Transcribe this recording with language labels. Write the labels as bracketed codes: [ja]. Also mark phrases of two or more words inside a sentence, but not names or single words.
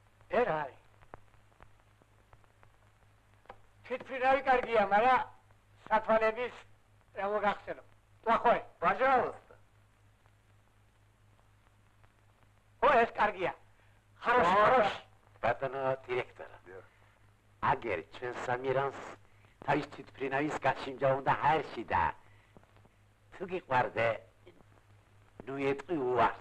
[ka] ერა არის. თვითფრინავი კარგია, მაგრამ სათვალების რა მოგახსენო. [ru] Плохой. Пожалуйста. О, [ka] ეს კარგია. [ru] Хорош. [ka] ბატონო დირექტორი. აგერ ჩვენ სამირანს თავის თვითფრინავის გაშინჯა უნდა ჰაერში და თუ გიყვარდე ნუ ეტყვი უარს.